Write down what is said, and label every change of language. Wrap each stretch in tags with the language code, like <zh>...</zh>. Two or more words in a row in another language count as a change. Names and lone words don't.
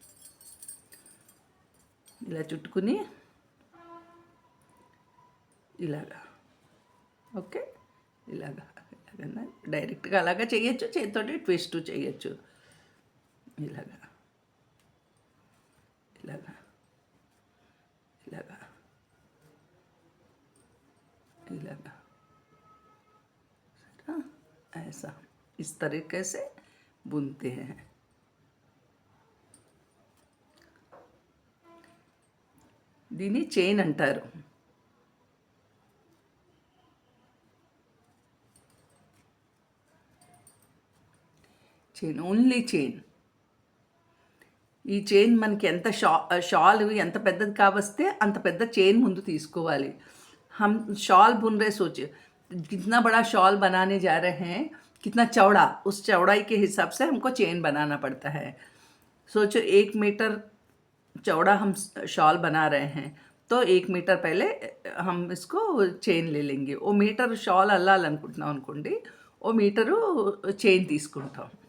<te>ఇలా చుట్టుకుని ఇలాగా, ఓకే, ఇలాగా ఇలాగన్నా డైరెక్ట్గా అలాగా చేయొచ్చు, చేతితోటి ట్విస్ట్ చేయొచ్చు. ఇలాగా ఇలాగా ఇలాగా इलागा.</te> <hi>ऐसा इस तरीके से बुनते हैं.</hi> <te>దీన్ని చైన్ అంటారు. చైన్, ఓన్లీ చైన్. ఈ చైన్ మనకి ఎంత షాల్ ఎంత పెద్దది కావస్తే అంత పెద్ద చైన్ ముందు తీసుకోవాలి.</te> <hi>हम शॉल बुन रहे, सोचे कितना बड़ा शॉल बनाने जा रहे हैं, कितना चौड़ा, उस चौड़ाई के हिसाब से हमको चेन बनाना पड़ता है. सोचो 1 मीटर चौड़ा हम शॉल बना रहे हैं तो 1 मीटर पहले हम इसको చైన్ ले लेंगे.</hi> <te>ఓ మీటర్ షాల్ అల్లాలనుకుంటున్నాం అనుకోండి, ఓ మీటరు చైన్ తీసుకుంటాం.</te>